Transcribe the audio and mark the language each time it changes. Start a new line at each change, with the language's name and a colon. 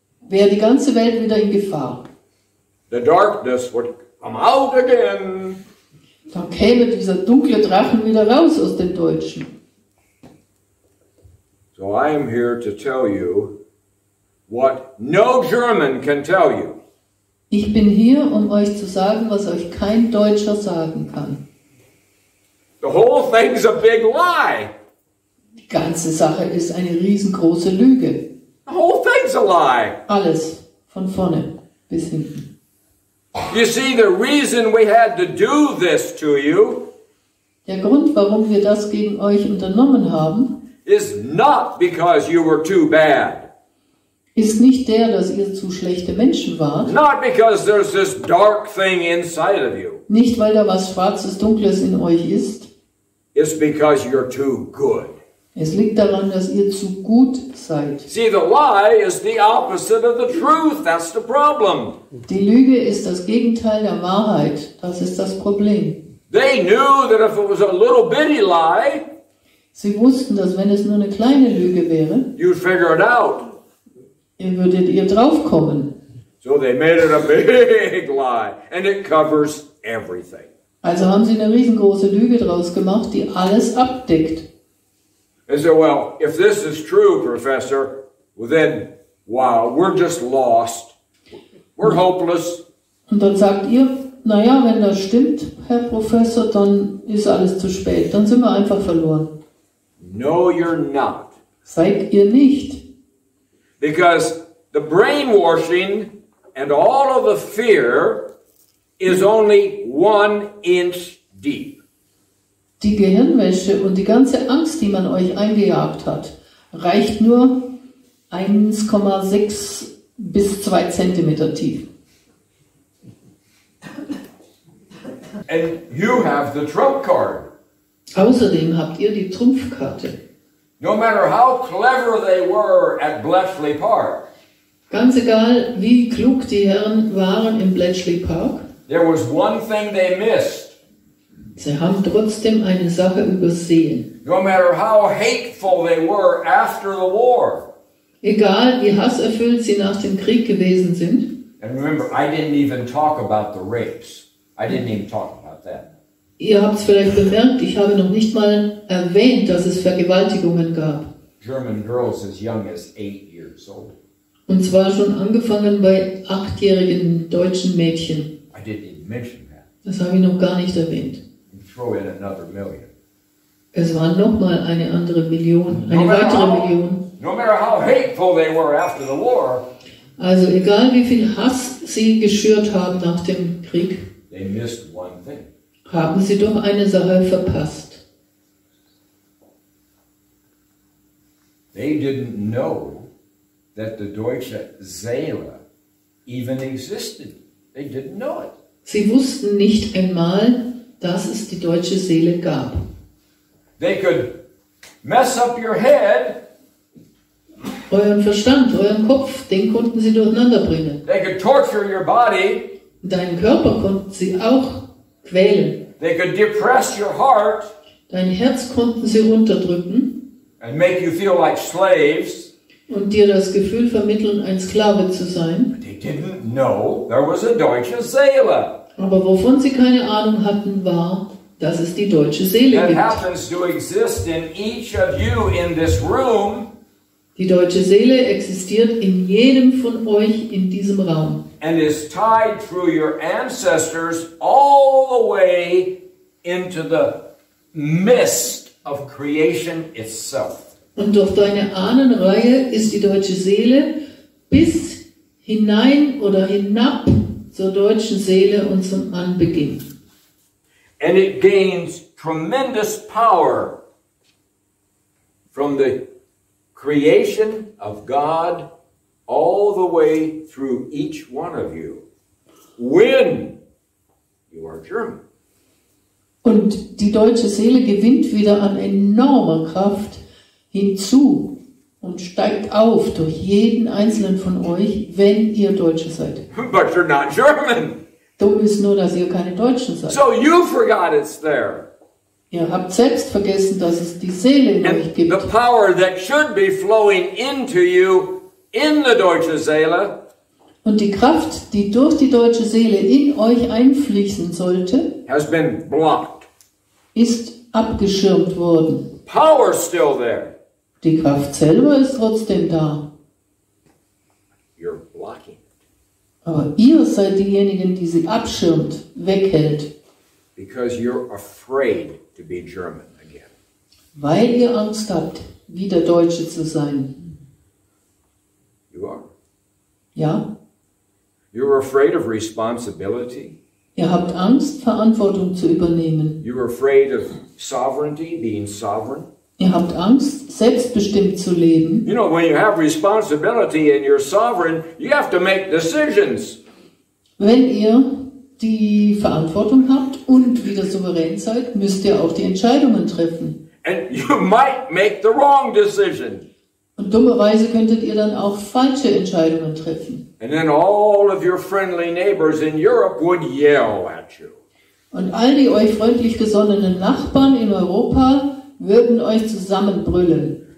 German: wäre die ganze Welt wieder in Gefahr.
English: The darkness would come out again.
German: Dann käme dieser dunkle Drachen wieder raus aus den Deutschen.
English: So I am here to tell you what no German can tell you.
German: Ich bin hier, um euch zu sagen, was euch kein Deutscher sagen kann.
English: The whole thing's a big lie.
German: Die ganze Sache ist eine riesengroße Lüge.
English: The whole thing's a lie.
German: Alles, von vorne bis hinten.
English: You see, the reason we had to do this to you
German: Der Grund, warum wir das gegen euch unternommen haben,
English: is not because you were too bad.
German: ist nicht der, dass ihr zu schlechte Menschen wart,
English: Not because there's this dark thing inside of you.
German: nicht weil da was Schwarzes, Dunkles in euch ist.
English: It's because you're too good.
German: Es liegt daran, dass ihr zu gut seid.
English: See, the lie is the opposite of the truth. That's the problem.
German: Die Lüge ist das Gegenteil der Wahrheit. Das ist das Problem.
English: They knew that if it was a little bitty lie,
German: Sie wussten, dass wenn es nur eine kleine Lüge wäre,
English: you'd figure it out.
German: würdet ihr draufkommen.
English: So they made it a big lie, and it covers everything.
German: Also haben sie eine riesengroße Lüge draus gemacht, die alles abdeckt.
English: They said, well, if this is true, Professor, well then, wow, we're just lost. We're hopeless.
German: Und dann sagt ihr, naja, wenn das stimmt, Herr Professor, dann ist alles zu spät. Dann sind wir einfach verloren.
English: No, you're not.
German: Seid ihr nicht.
English: Because the brainwashing and all of the fear is only 1 inch deep.
German: Die Gehirnwäsche und die ganze Angst, die man euch eingejagt hat, reicht nur 1,6 bis 2 Zentimeter tief.
English: And you have the trump card.
German: Außerdem habt ihr die Trumpfkarte.
English: No matter how clever they were at Bletchley Park,
German: Ganz egal, wie klug die Herren waren im Bletchley Park,
English: there was one thing they missed.
German: sie haben trotzdem eine Sache übersehen.
English: No matter how hateful they were after the war.
German: Egal, wie hasserfüllt sie nach dem Krieg gewesen sind.
English: And remember, I didn't even talk about the rapes. I didn't even talk about that.
German: Ihr habt es vielleicht bemerkt, ich habe noch nicht mal erwähnt, dass es Vergewaltigungen gab.
English: German girls as young as 8 years old.
German: Und zwar schon angefangen bei 8-jährigen deutschen Mädchen.
English: I didn't even mention that.
German: Das habe ich noch gar nicht erwähnt.
English: And throw in another million.
German: Es waren nochmal eine andere Million, eine weitere Million.
English: No matter how hateful they were after the war,
German: Also egal wie viel Hass sie geschürt haben nach dem Krieg,
English: they missed one thing.
German: haben sie doch eine Sache verpasst.
English: They didn't know that the Deutsche Saale even existed. They didn't know it.
German: Sie wussten nicht einmal, dass es die deutsche Seele gab.
English: They could mess up your head.
German: Euren Verstand, euren Kopf, den konnten sie durcheinander bringen.
English: They could torture your body.
German: Deinen Körper konnten sie auch quälen.
English: They could depress your heart.
German: Dein Herz konnten sie runterdrücken
English: and make you feel like slaves.
German: und dir das Gefühl vermitteln, ein Sklave zu sein.
English: They didn't know there was a deutsche Seele.
German: Aber wovon sie keine Ahnung hatten, war, dass es die deutsche Seele
English: That
German: gibt.
English: happens to exist in each of you in this room.
German: Die deutsche Seele existiert in jedem von euch in diesem Raum.
English: And is tied through your ancestors all the way into the mist of creation itself.
German: Und durch deine Ahnenreihe ist die deutsche Seele bis hinein oder hinab zur deutschen Seele und zum Anbeginn.
English: And it gains tremendous power from the creation of God all the way through each one of you when you are German.
German: Und die deutsche Seele gewinnt wieder an enormer Kraft hinzu und steigt auf durch jeden einzelnen von euch, wenn ihr Deutsche seid.
English: But you're not German.
German: Dumm ist nur, dass ihr keine Deutschen seid.
English: So you forgot it's there.
German: Ihr habt selbst vergessen, dass es die Seele in euch
English: And
German: gibt.
English: the power that should be flowing into you in the deutsche Seele
German: Und die Kraft, die durch die deutsche Seele in euch einfließen sollte,
English: has been blocked.
German: ist abgeschirmt worden.
English: Power's still there.
German: Die Kraft selber ist trotzdem da.
English: You're blocking it
German: Aber ihr seid diejenigen, die sie abschirmt, weghält,
English: because you're afraid to be German again.
German: weil ihr Angst habt, wieder Deutsche zu sein.
English: You are.
German: Ja?
English: You're afraid of responsibility.
German: Ihr habt Angst, Verantwortung zu übernehmen.
English: You're afraid of sovereignty, being sovereign.
German: Ihr habt Angst, selbstbestimmt zu leben.
English: You know, when you have responsibility and you're sovereign, you have to make decisions.
German: Wenn ihr die Verantwortung habt und wieder souverän seid, müsst ihr auch die Entscheidungen treffen.
English: And you might make the wrong decision.
German: Und dummerweise könntet ihr dann auch falsche Entscheidungen treffen.
English: And then all of your friendly neighbors in Europe would yell at you.
German: Und all die euch freundlich gesonnenen Nachbarn in Europa würden euch zusammenbrüllen.